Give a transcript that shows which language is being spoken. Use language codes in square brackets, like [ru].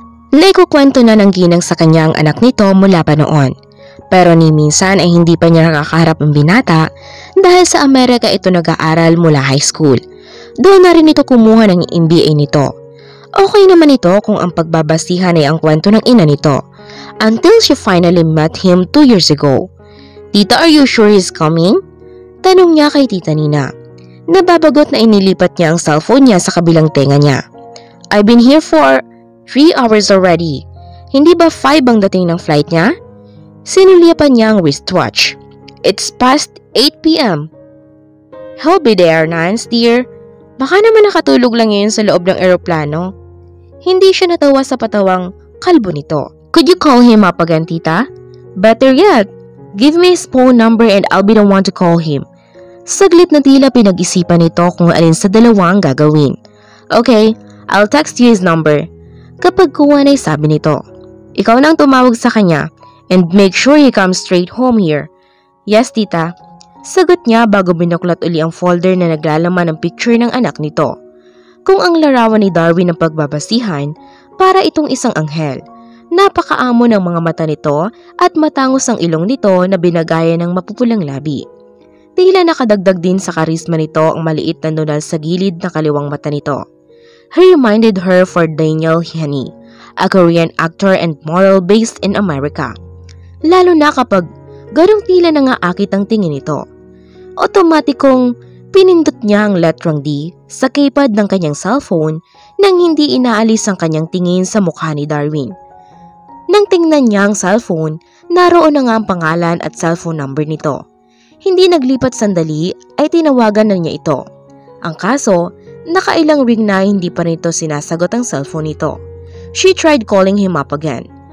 [tl] Naikukwento na ng ginang sa kanya ang anak nito mula pa noon. Pero ni minsan ay hindi pa niya nakakaharap ang binata dahil sa Amerika ito nag-aaral mula high school. Doon na rin ito kumuha ng MBA nito. Okay naman ito kung ang pagbabasihan ay ang kwento ng ina nito. [en] Until she finally met him 2 years ago. Tita, are you sure he's coming? [tl] Tanong niya kay Tita Nina. Nababagot na inilipat niya ang cellphone niya sa kabilang tenga niya. [en] I've been here for 3 hours already. [tl] Hindi ba 5 ang dating ng flight niya? Sinulyapan niya ang wristwatch. [en] It's past 8 p.m. He'll be there, Nance, dear. [tl] Baka naman nakatulog lang ngayon sa loob ng eroplano. Hindi siya natawa sa patawang kalbo nito. [en] Could you call him up again, Tita? Better yet, give me his phone number and I'll be the one to call him. [tl] Saglit na tila pinag-isipan nito kung alin sa dalawa ang gagawin. [en] Okay, I'll text you his number. [tl] Kapag kuha na sabi nito, ikaw nang tumawag sa kanya [en] and make sure he comes straight home here. Yes, Tita. [tl] Sagot niya bago binuklat uli ang folder na naglalaman ng picture ng anak nito. Kung ang larawan ni Darwin ng pagbabasihan, para itong isang anghel. Napakaamo ng mga mata nito at matangos ang ilong nito na binagaya ng mapupulang labi. Tila nakadagdag din sa karisma nito ang maliit na nunal sa gilid na kaliwang mata nito. [en] He reminded her for Daniel Henney, a Korean actor and model based in America. [tl] Lalo na kapag ganong tila nangaakit ang tingin nito. Otomatikong pinindot niya ang letrang D sa keypad ng kanyang cellphone nang hindi inaalis ang kanyang tingin sa mukha ni Darwin. Nang tingnan niya ang cellphone, naroon na nga ang pangalan at cellphone number nito. Hindi naglipat sandali ay tinawagan na niya ito. Ang kaso, nakailang ring na hindi pa nito sinasagot ang cellphone nito. [en] She tried calling him up again.